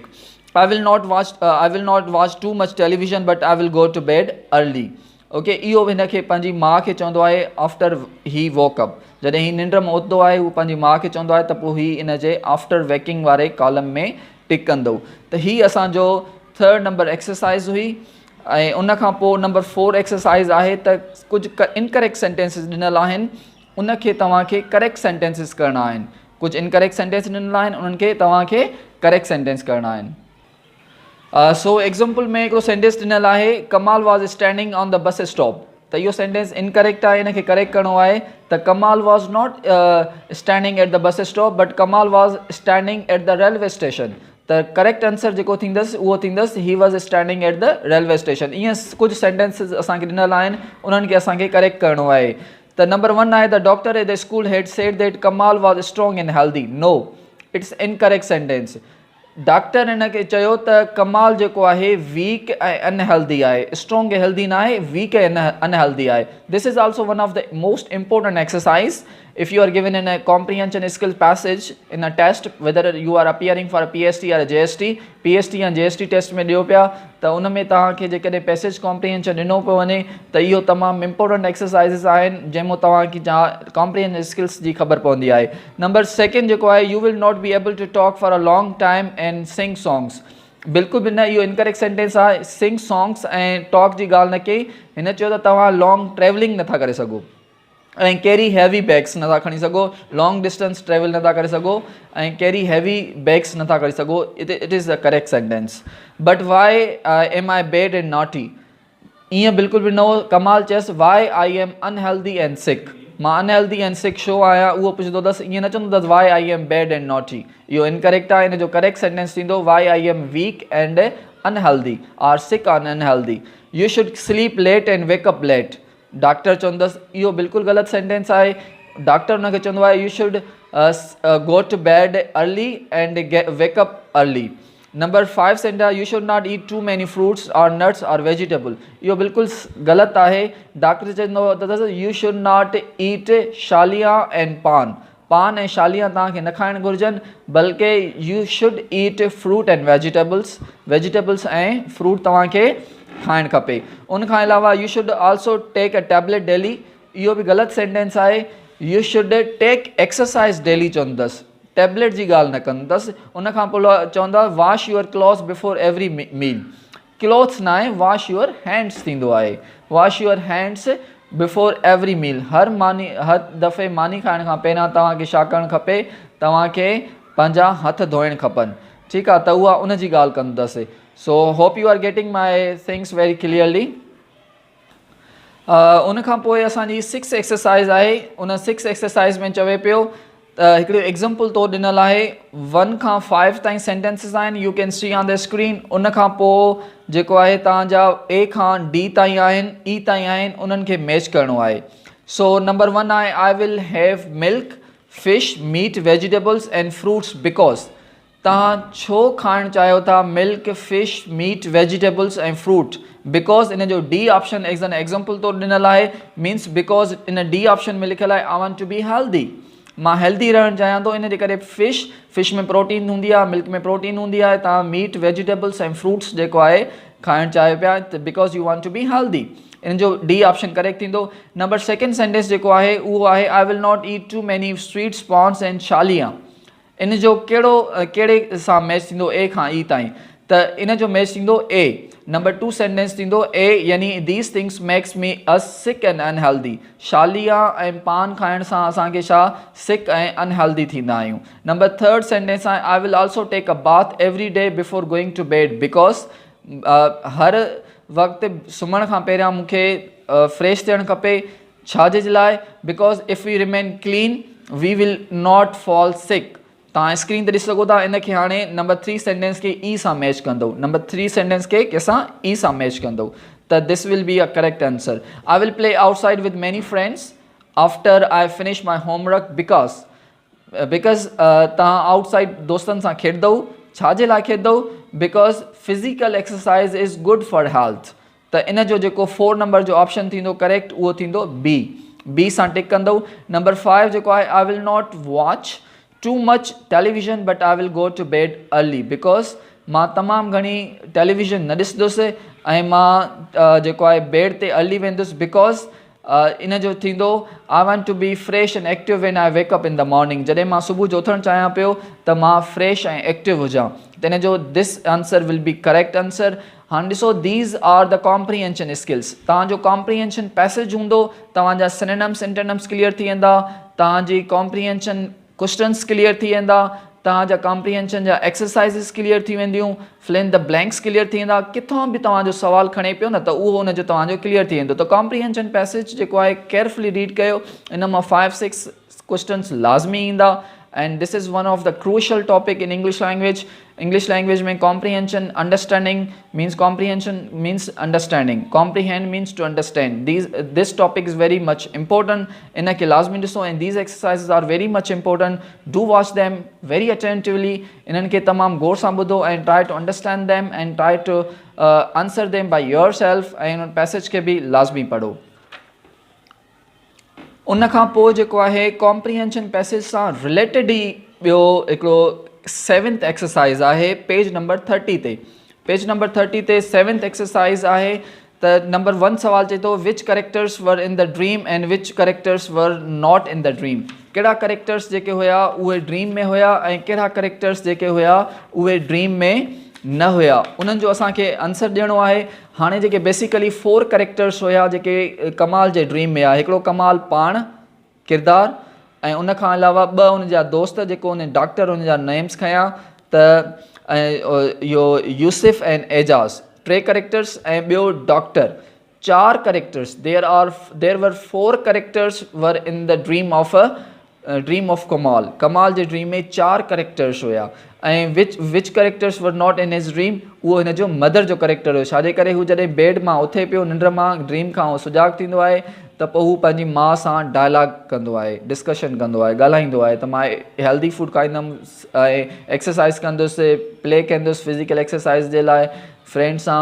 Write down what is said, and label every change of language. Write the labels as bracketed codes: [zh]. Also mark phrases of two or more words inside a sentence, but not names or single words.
[en] I will not watch too much television but I will go to bed early. ओके. [sd] इहो बि हिन खे पंहिंजी माउ खे चवंदो आहे [en] after he woke up. [sd] जॾहिं ही निंड में उथंदो आहे हू पंहिंजी माउ खे चवंदो आहे त पोइ ही इन जे [en] after waking [sd] वारे कॉलम में टिक कंदो. त ही असांजो 3rd नंबर एक्सरसाइज़ हुई. ऐं उन खां पोइ नंबर 4 एक्सरसाइज़ आहे त कुझु [en] incorrect sentences [sd] ॾिनल आहिनि, उन खे तव्हांखे [en] correct sentences [sd] करणा आहिनि. कुझु [en] incorrect sentence [sd] ॾिनल आहिनि, उन्हनि खे तव्हांखे [en] correct sentence [sd] करणा आहिनि. सो एग्ज़ाम्पल में हिकिड़ो सेंटेंस ॾिनल आहे [en] Kamal was standing on the bus stop. [sd] त इहो सेंटेंस इनकरेक्ट आहे. इन खे करेक्ट करिणो आहे त [en] Kamal was not standing at the bus stop but Kamal was standing at the railway station. [sd] त [en] correct answer [sd] जेको थींदसि उहो थींदसि [en] he was standing at the railway station. [sd] ईअं कुझु सेंटेंसिस असांखे ॾिनल आहिनि, उन्हनि खे असांखे करेक्ट करिणो आहे. त नंबर 1 आहे [en] The doctor at the school had said that Kamal was strong and healthy. No. It's incorrect sentence. [sd] डॉक्टर हिन खे चयो त कमाल जेको आहे वीक ऐं अनहेल्दी आहे, स्ट्रॉन्ग ऐं हेल्दी न आहे, वीक ऐं अनहेल्दी आहे. [en] This is also one of the most important exercise if you are given in a comprehension skill passage in a test, whether you are appearing for a PST or a JST, [sd] PST या JST टेस्ट में ॾियो पिया त उन में तव्हांखे जेकॾहिं पैसेज कॉम्प्रीहेंशन ॾिनो पियो वञे त इहो तमामु इम्पोर्टेंट एक्सरसाइज़िस आहिनि जंहिंमें तव्हांखे कॉम्प्रीहेंशन स्किल्स जी ख़बर पवंदी आहे. नंबर सेकेंड जेको आहे, [en] You will not be able to talk for a long time and sing songs. [sd] बिल्कुलु बि न, इहो [en] incorrect sentence [sd] आहे. [en] sing songs [sd] ऐं टॉक जी ॻाल्हि न कई. हिन चयो त तव्हां [en] long travelling [sd] नथा करे सघो ऐं [en] carry heavy bags [sd] नथा खणी सघो, [en] long distance travel [sd] नथा करे सघो ऐं [en] carry heavy bags [sd] नथा करे सघो. [en] It is the correct sentence. But why am I bad and naughty, [sd] ईअं बिल्कुलु बि न हो. कमाल चयसि [en] why I am unhealthy and sick. [sd] मां [en] unhealthy and sick [sd] छो आहियां उहो पुछंदो अथसि, ईअं न चवंदो अथसि [en] why I am bad and naughty. [sd] इहो इनकरेक्ट आहे. इन जो [en] correct sentence [sd] थींदो [en] why I am weak and unhealthy or sick or unhealthy. You should sleep late and wake up late. [sd] डॉक्टर चवंदसि, इहो बिल्कुलु ग़लति सेंटेंस आहे. डॉक्टर हुनखे चवंदो आहे [en] you should go to bed early and wake up early. Number 5 sentence, You should not eat too many fruits and nuts and vegetable. [sd] इहो बिल्कुलु ग़लति आहे. डॉक्टर चवंदो त [en] you should not eat shalia and paan. [sd] पान ऐं शालिया तव्हांखे न खाइणु घुरिजनि, बल्कि [en] you should eat fruit and vegetables. [sd] वेजिटेबल्स ऐं फ्रूट तव्हांखे खाइणु खपे. उनखां अलावा [en] you should also take a tablet daily. [sd] इहो बि ग़लति सेंटेंस आहे. [en] you should take exercise daily [sd] चवंदसि, टैबलेट जी ॻाल्हि न कंदसि. उनखां पोइ चवंदा [en] wash your clothes before every meal. [sd] क्लॉथ्स न आहे, [en] wash your hands [sd] थींदो आहे. [en] Wash your hands before every meal. [sd] हर दफ़े मानी खाइण खां पहिरियां तव्हांखे छा करणु खपे, तव्हांखे पंहिंजा हथ धोइणु खपनि. ठीकु आहे, त उहा उन जी ॻाल्हि कंदसि. [en] So hope you are getting my things very clearly. [sd] उन खां पोइ असांजी 6 एक्सरसाइज़ आहे. उन 6 एक्सरसाइज़ में चवे पियो त हिकिड़ो एग्ज़ाम्पल तो ॾिनल आहे. 1 खां 5 ताईं सेंटेंसिस आहिनि, [en] You can see on the screen. [sd] उन खां पोइ जेको आहे तव्हांजा ए खां डी ताईं आहिनि, ई ताईं आहिनि, उन्हनि खे मैच करिणो आहे. [en] सो नंबर 1 आहे I will have milk, fish, meat, vegetables and fruits because. [sd] तव्हां छो खाइणु चाहियो था [en] milk, fish, meat, vegetables [sd] ऐं फ्रूट? बिकॉज़ इन जो [en] D option as an example [sd] तो ॾिनल आहे. [en] means because [sd] इन [en] D option [sd] में लिखियलु आहे [en] I want to be healthy. [sd] मां हेल्दी रहणु चाहियां थो, इन जे करे फिश में प्रोटीन हूंदी आहे, मिल्क में प्रोटीन हूंदी आहे. तव्हां मीट, वेजिटेबल्स ऐं फ्रूट्स जेको आहे खाइणु चाहियो पिया त [en] because you want to be healthy. [sd] इन जो [en] D option correct [sd] थींदो. [en] Number second sentence [sd] जेको आहे उहो आहे [en] I will not eat too many sweets, pans and shalia. [sd] इन जो कहिड़े सां मैच थींदो ए खां ई ताईं, त इन जो मैच थींदो ए. [en] Number 2 sentence [sd] थींदो ए यानी [en] these things makes me us sick and unhealthy. [sd] शालिया ऐं पान खाइण सां असांखे छा सिक ऐं अनहेल्दी थींदा आहियूं. [en] Number 3 sentence आहे I will also take a bath every day before going to bed because. [sd] हर वक़्तु सुम्हण खां पहिरियां मूंखे फ्रेश थियणु खपे. छाजे जे लाइ? [en] Because if we remain clean we will not fall sick. [sd] तव्हां स्क्रीन ते ॾिसी सघो था. इनखे हाणे [en] number 3 sentence [sd] खे ई सां मैच कंदो. [en] number 3 sentence [sd] खे कंहिंसां ई सां मैच कंदो त [en] this will be a correct answer. I will play outside with many friends after I finish my homework because. [sd] तव्हां आउटसाइड दोस्तनि सां खेॾंदव. छाजे लाइ खेॾंदव? [en] because physical exercise is good for health. [sd] त इन जो जेको 4 नंबर जो ऑप्शन थींदो करेक्ट उहो थींदो बी सां टिक कंदव. [en] नंबर 5 जेको आहे I will not watch too much television but I will go to bed early because [sd] मां तमामु घणी टेलीविज़न न ॾिसंदुसि ऐं मां जेको आहे बेड ते अर्ली वेंदुसि बिकॉज़ इन जो थींदो [en] I want to be fresh and active when I wake up in the morning. [sd] जॾहिं मां सुबुह जो उथणु चाहियां पियो त मां फ्रेश ऐं एक्टिव हुजां. त इन जो [en] this answer will be correct answer. [sd] हाणे ॾिसो [en] these are the comprehension skills. [sd] तव्हांजो [en] comprehension passage [sd] हूंदो, तव्हांजा [en] synonyms antonyms [sd] क्लियर थी वेंदा, तव्हांजी [en] comprehension questions [sd] क्लियर थी वेंदा, तव्हांजा कॉम्प्रीहेंशन जा एक्सरसाइज़िस क्लियर थी वेंदियूं, [en] fill in the blanks [sd] क्लियर थी वेंदा. किथां बि तव्हांजो सुवालु खणे पियो न त उहो हुनजो तव्हांजो क्लियर थी वेंदो. त [en] comprehension passage [sd] जेको आहे [en] carefully read [sd] कयो. इन मां 5-6 क्वेश्चन्स लाज़मी ईंदा [en] and this is one of the crucial topic in English language. English language में comprehension, understanding means comprehension means understanding, comprehend means to understand. This topic is very much important. [sd] इन खे लाज़मी ॾिसो, [en] and these exercises are very much important. Do watch them very attentively. [sd] इन्हनि खे तमामु गौर सां ॿुधो [en] and try to understand them and try to answer them by yourself. [sd] ऐं उन पैसेज खे बि लाज़मी पढ़ो. उन खां पोइ जेको आहे [en] comprehension passage [sd] सां रिलेटेड ई ॿियो हिकिड़ो 7th एक्सरसाइज़ आहे [en] page number [sd] 30 ते. [en] page number [sd] 30 ते 7th एक्सरसाइज़ आहे. त नंबर 1 सवाल चए थो [en] which characters were in the dream and which characters were not in the dream. [sd] कहिड़ा करेक्टर्स जेके हुया उहे ड्रीम में हुया ऐं कहिड़ा करेक्टर्स जेके हुया उहे ड्रीम में न हुया. उन्हनि जो असांखे आंसर ॾियणो आहे. हाणे जेके बेसिकली 4 करेक्टर्स हुया जेके कमाल जे ड्रीम में आहे. हिकिड़ो कमाल पाण किरदारु ऐं उन खां अलावा 2 उन जा दोस्त जेको उन डॉक्टर उन जा नेम्स खयां त इहो यूसिफ एंड एजाज़ 3 करेक्टर्स ऐं ॿियो डॉक्टर 4 करेक्टर्स. [en] There were 4 characters were in the dream of Kamal. [sd] कमाल जे ड्रीम में 4 करेक्टर्स हुया ऐं [en] which characters were not in his dream. [sd] उहो हिन जो मदर जो करेक्टर हुयो. छाजे करे हू जॾहिं बेड मां उथे पियो निंड मां ड्रीम खां सुजाग थींदो आहे त पोइ हू पंहिंजी माउ सां डायलॉग कंदो आहे, डिस्कशन कंदो आहे, ॻाल्हाईंदो आहे त मां [en] healthy food [sd] खाईंदुमि ऐं एक्सरसाइज़ कंदुसि, प्ले कंदुसि [en] physical exercise [sd] जे लाइ फ्रेंड्स सां.